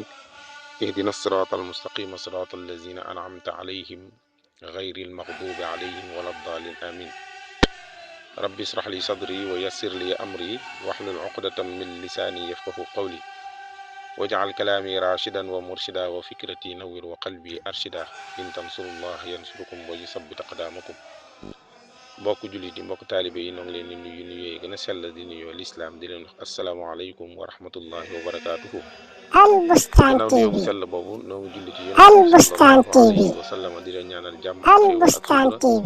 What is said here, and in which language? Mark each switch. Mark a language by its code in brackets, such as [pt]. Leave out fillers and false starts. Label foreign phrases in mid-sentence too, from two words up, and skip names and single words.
[ar] اهدنا الصراط المستقيم صراط الذين أنعمت عليهم غير المغضوب عليهم ولا الضالين آمين ربي اشرح لي صدري ويسر لي أمري واحلل عقدة من لساني يفقه قولي واجعل كلامي راشدا ومرشدا وفكرتي نور وقلبي أرشدا إن تنصروا الله ينصركم ويثبت أقدامكم [wo] mbokk jullit yi mbokk taalibe yi noo ngi leen di nuyu nuyoo gën a sell di nuyoo lislaam di leen wax [ar] السلام عليكم ورحمة الله وبركاته. [wo] Albustaan gannaaw nuyoo bu TV sell boobu noo ngi julli ci Albustaan [ar] صلى الله عليه [wo] TV [ar] وسلم [wo] di leen ñaanal jàmm xéewal ak Albustaan sutura TV